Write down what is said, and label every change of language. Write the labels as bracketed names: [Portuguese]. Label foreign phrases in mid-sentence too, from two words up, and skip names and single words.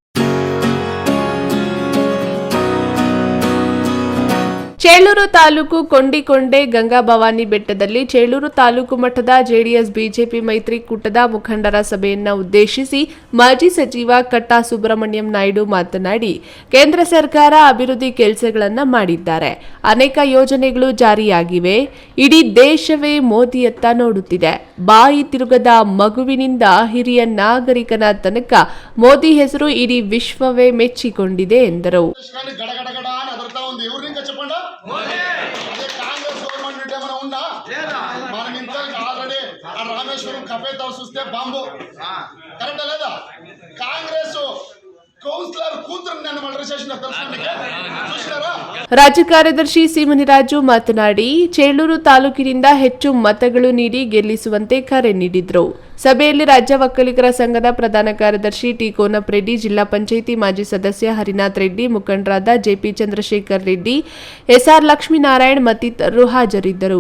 [Kannada] ಚೇಳೂರು ತಾಲೂಕು ಕೊಂಡಿಕೊಂಡೆ ಗಂಗಾ ಭವಾನಿ ಬೆಟ್ಟದಲ್ಲಿ ಚೇಳೂರು ತಾಲೂಕು ಮಟ್ಟದ ಜೆಡಿಎಸ್ ಬಿಜೆಪಿ ಮೈತ್ರಿಕೂಟದ ಮುಖಂಡರ ಸಭೆಯನ್ನ ಉದ್ದೇಶಿಸಿ ಮಾಜಿ ಸಚಿವ ಕಟ್ಟಾ ಸುಬ್ರಹ್ಮಣ್ಯಂ ನಾಯ್ಡು ಮಾತನಾಡಿ, ಕೇಂದ್ರ ಸರ್ಕಾರ ಅಭಿವೃದ್ಧಿ ಕೆಲಸಗಳನ್ನು ಮಾಡಿದ್ದಾರೆ, ಅನೇಕ ಯೋಜನೆಗಳು ಜಾರಿಯಾಗಿವೆ. ಇಡೀ ದೇಶವೇ ಮೋದಿಯತ್ತ ನೋಡುತ್ತಿದೆ. ಬಾಯಿ ತಿರುಗದ ಮಗುವಿನಿಂದ ಹಿರಿಯ ನಾಗರಿಕನ ತನಕ ಮೋದಿ ಹೆಸರು ಇಡೀ ವಿಶ್ವವೇ ಮೆಚ್ಚಿಕೊಂಡಿದೆ ಎಂದರು. [Telugu] రామేశ్వరం కపేతో చూస్తే బాంబు కరెక్టా లేదా? కాంగ్రెస్ కౌన్సిలర్ కూతురు నన్ను మర్డర్ చేసిన చూసినారా? [Kannada] ರಾಜ್ಯ ಕಾರ್ಯದರ್ಶಿ ಸಿ ಮುನಿರಾಜು ಮಾತನಾಡಿ, ಚೇಳೂರು ತಾಲೂಕಿನಿಂದ ಹೆಚ್ಚು ಮತಗಳು ನೀಡಿ ಗೆಲ್ಲಿಸುವಂತೆ ಕರೆ ನೀಡಿದರು. ಸಭೆಯಲ್ಲಿ ರಾಜ್ಯ ಒಕ್ಕಲಿಗರ ಸಂಘದ ಪ್ರಧಾನ ಕಾರ್ಯದರ್ಶಿ ಟಿ ಕೋನಪ್ರೆಡ್ಡಿ, ಜಿಲ್ಲಾ ಪಂಚಾಯಿತಿ ಮಾಜಿ ಸದಸ್ಯ ಹರಿನಾಥ್ ರೆಡ್ಡಿ, ಮುಖಂಡರಾದ ಜೆಪಿ ಚಂದ್ರಶೇಖರ್ ರೆಡ್ಡಿ, ಎಸ್ಆರ್ ಲಕ್ಷ್ಮೀನಾರಾಯಣ್ ಮತ್ತಿತರರು ಹಾಜರಿದ್ದರು.